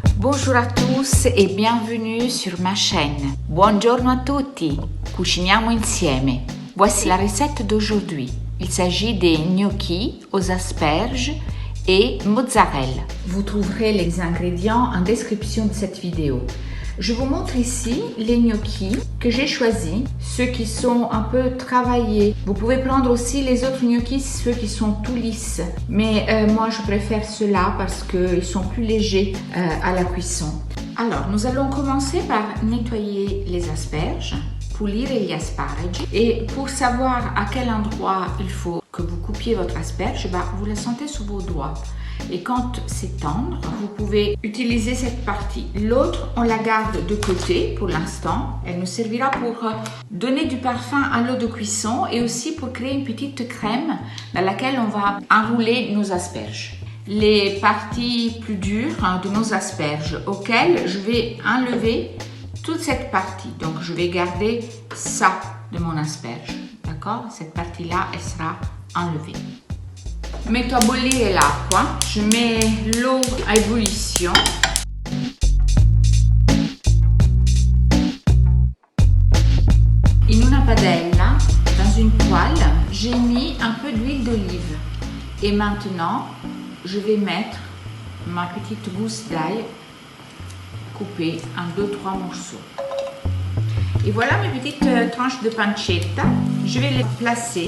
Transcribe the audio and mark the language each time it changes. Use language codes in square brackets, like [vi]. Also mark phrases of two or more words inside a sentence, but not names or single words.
[fr] Bonjour à tous et bienvenue sur ma chaîne. [it] Buongiorno a tutti, cuciniamo insieme. [fr] Voici la recette d'aujourd'hui. Il s'agit des gnocchis aux asperges et mozzarella. Vous trouverez les ingrédients en description de cette vidéo. Je vous montre ici les gnocchis que j'ai choisis, ceux qui sont un peu travaillés. Vous pouvez prendre aussi les autres gnocchis, ceux qui sont tout lisses. Mais moi, je préfère ceux-là parce qu'ils sont plus légers à la cuisson. Alors, nous allons commencer par nettoyer les asperges, [it] pulire gli asparagi. [fr] Et pour savoir à quel endroit il faut que vous coupiez votre asperge, vous la sentez sur vos doigts. Et quand c'est tendre, vous pouvez utiliser cette partie. L'autre, on la garde de côté pour l'instant. Elle nous servira pour donner du parfum à l'eau de cuisson et aussi pour créer une petite crème dans laquelle on va enrouler nos asperges. Les parties plus dures de nos asperges auxquelles je vais enlever toute cette partie. Donc, je vais garder ça de mon asperge. D'accord? Cette partie-là, elle sera enlevée. [it] Metto a bollire l'acqua, [fr] je mets l'eau à ébullition. [it] In una padella, [fr] dans une poêle, j'ai mis un peu d'huile d'olive. Et maintenant, je vais mettre ma petite gousse d'ail coupée en 2-3 morceaux. Et voilà mes petites tranches de pancetta. Je vais les placer.